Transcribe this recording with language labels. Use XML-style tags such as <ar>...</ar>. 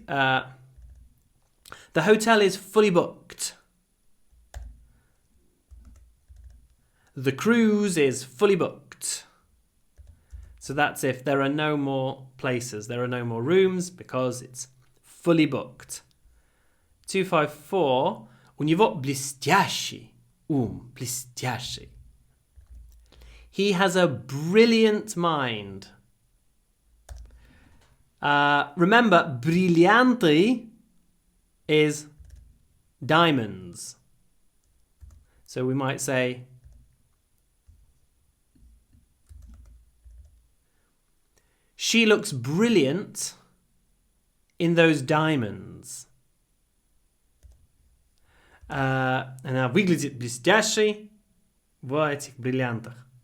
<en>The hotel is fully booked. The cruise is fully booked. So that's if there are no more places, there are no more rooms because it's fully booked. 254.</en> <ru>У него блестящий ум, блестящий.</ru> <en>He has a brilliant mind. Remember, brillianti is diamonds. So we might say, she looks brilliant in those diamonds.</en> <ru>Она выглядит блестящей в этих бриллиантах.</ru>